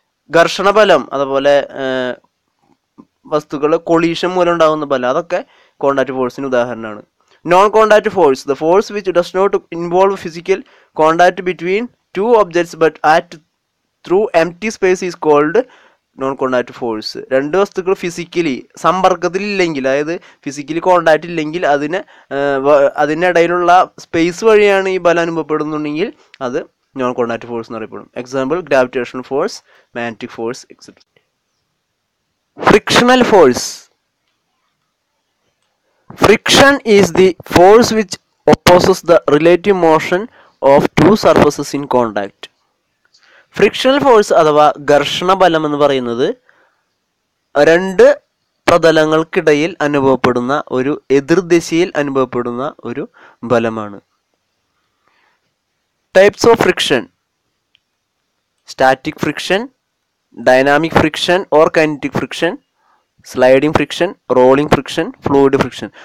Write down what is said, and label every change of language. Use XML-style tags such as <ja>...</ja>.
<ml>ഘർഷണ ബലം, അതുപോലെ വസ്തുക്കൾ കൊളീഷൻ മൂലം ഉണ്ടാകുന്ന ബലം, അതൊക്കെ കോണ്ടാക്റ്റ് ഫോഴ്സിന് ഉദാഹരണമാണ്.</ml> <en>Non contact force, the force which does not involve physical contact between 2 objects but act through empty space is called non contact force.</en> <ml>രണ്ട് വസ്തുക്കൾ ഫിസിക്കലി സമ്പർക്കത്തിലില്ലെങ്കിൽ, അതായത് ഫിസിക്കലി കോണ്ടാക്ട് ഇല്ലെങ്കിൽ അതിനിടയിലുള്ള സ്പേസ് വഴിയാണ് ഈ ബലം അനുഭവപ്പെടുന്നുണ്ടെങ്കിൽ അത് നോൺ കോണ്ടാക്ട് ഫോഴ്സ് എന്ന് അറിയപ്പെടും.</ml> <en>Example gravitational force, magnetic force etcetera. Frictional force. Friction is the force which opposes the relative motion of two surfaces in contact.</en> <ml>Frictional force അഥവാ ഘർഷണ ബലം എന്ന് പറയുന്നത് രണ്ട് പ്രതലങ്ങൾക്കിടയിൽ അനുഭവപ്പെടുന്ന ഒരു എതിർദിശയിൽ അനുഭവപ്പെടുന്ന ഒരു ബലമാണ്.</ml> <en>Types of friction: static friction, dynamic friction or kinetic friction, sliding friction, rolling friction, fluid friction.</en>